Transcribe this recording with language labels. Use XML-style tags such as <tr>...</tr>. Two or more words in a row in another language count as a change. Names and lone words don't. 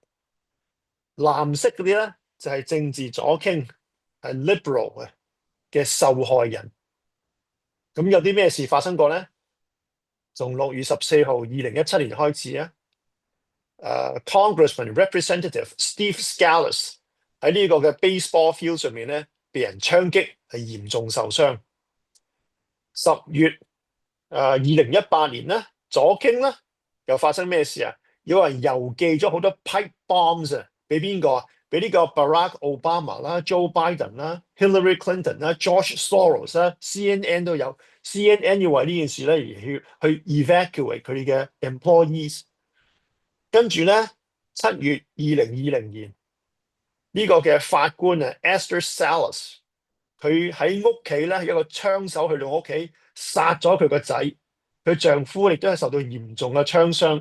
<yue>藍色嗰啲咧就係政治左傾係 liberal 嘅受害人。咁有啲咩事發生過咧？從6月14號2017年開始啊 ，</yue> <en>Congressman Representative</en> <yue>Steve Scalise 喺呢個嘅</yue> <en>baseball field</en> <yue>上面咧被人槍擊，係嚴重受傷。10月2018年咧，左傾咧又發生咩事啊？有人郵寄咗好多</yue> <en>pipe bombs</en> <yue>啊，俾邊個啊？俾呢個 Barack Obama 啦、Joe Biden 啦、Hillary Clinton 啦、George Soros 啦、CNN 都有。CNN 要為呢件事咧而去 evacuate 佢哋嘅 employees。跟住咧，7月2020年呢個嘅法官啊 Esther Salas，佢喺屋企咧有一個槍手去到屋企殺咗佢個仔，佢丈夫亦都係受到嚴重嘅槍傷。</yue>